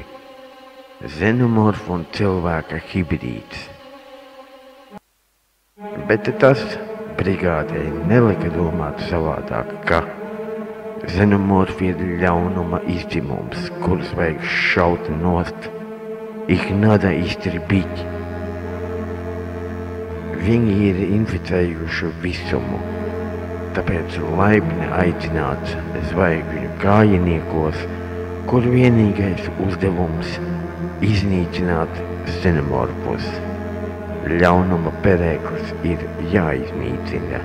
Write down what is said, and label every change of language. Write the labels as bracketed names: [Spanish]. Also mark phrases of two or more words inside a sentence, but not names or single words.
[Latvian] Xenomorfa un cilvēka hibrīds. Bet tas brigādei nelika domāt savādāk, ka xenomorfi ir ļaunuma izdzimums, kurus vajag šaut nost. [Russian] Ich надо истребить. [Latvian] Viņi ir inficējuši visumu, tāpēc laipni aicināts zvaigžņu kājiniekos, kur vienīgais uzdevums iznīcināt xenomorfus. Ļaunuma perēklis ir jāiznīcina.